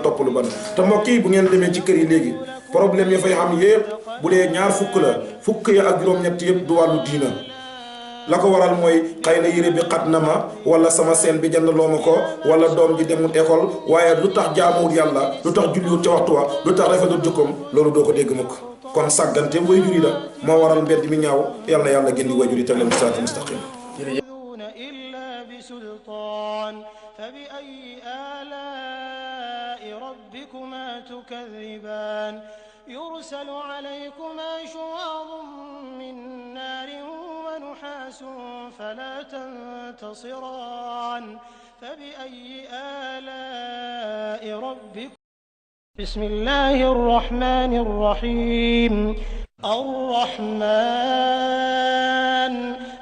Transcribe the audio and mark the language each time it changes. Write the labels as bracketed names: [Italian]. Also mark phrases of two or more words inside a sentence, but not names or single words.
[Wolof] topp lu ban te mbokk yi bu ngeen demee ci kër yi léegi problème ya fay am yëpp bu dee ñaar fukk la fukk ya ak juróom-ñett yëpp du wàllu diina la ko waral mooy xëy na yére bi xat na ma wala sama seen bi jënd loo ma ko wala doom ji demul école waaye lu tax jaamuwul yàlla lu tax julliwul ca waxtu wa lu tax rafetul jukkoom loolu doo ko dégg mukk kon sàggante wayjur yi la moo waral mbedd mi ñaaw yàlla na yàlla gën di wayjur yi teg leen [Arabic] الصراط المستقيم فبأي آلاء ربكما تكذبان يرسل عليكما شواظ من نار ونحاس فلا تنتصران فبأي آلاء ربكما بسم الله الرحمن الرحيم الرحمن